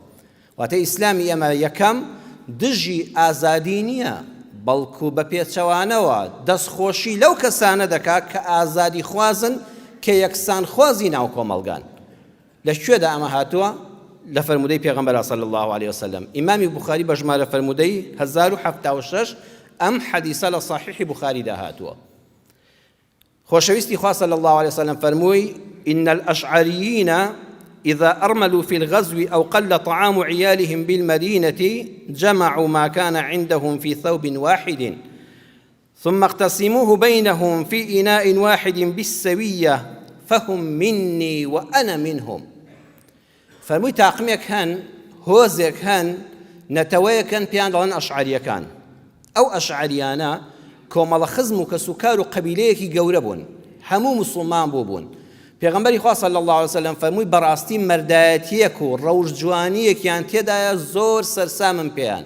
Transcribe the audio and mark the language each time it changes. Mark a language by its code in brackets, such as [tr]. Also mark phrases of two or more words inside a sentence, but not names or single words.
[ckb] واتە ئیسلامی ئێمە یەکەم دژی ئازادی نییە، بەڵکو بە پێچەوانەوە دەستخۆشی لەو کەسانە دەکات کە ئازادی خوازن کە یەکسان خوازی ناو کۆمەڵگان. لەکوێدا ئەمە هاتووە؟ لە فەرمودەی پێغەمبەر [ar] صلی الله عليه وسلم. [ckb] ئیمامی بوخاری بە ژمارە فەرمودەی 1076 ئەم حەدیسە لە صحیحی بوخاریدا هاتووە. خۆشەویستی خوا [ar] صلی الله عليه وسلم [ckb] فەرمووی [ar] إن الأشعريين إذا أرملوا في الغزو أو قل طعام عيالهم بالمدينة جمعوا ما كان عندهم في ثوب واحد ثم اقتسموه بينهم في إناء واحد بالسوية فهم مني وأنا منهم. [ckb] فەرمووی تاقمێک هەن، هۆزێک هەن، نەتەوەیەکەن پێیان دەڵێن ئەشعەریەکان. ئەو ئەشعەریانە کۆمەڵە خزم و کەسوکار و قەبیلەیەکی گەورە بوون، هەموو موسڵمان بوون. پێغەمبەری خوا [ar] صلی الله علیه وسلم [ckb] فەرمووی بەڕاستی مەردایەتیەک و ڕەوش جوانیەکیان تێدایە زۆر سەرسامم پێیان.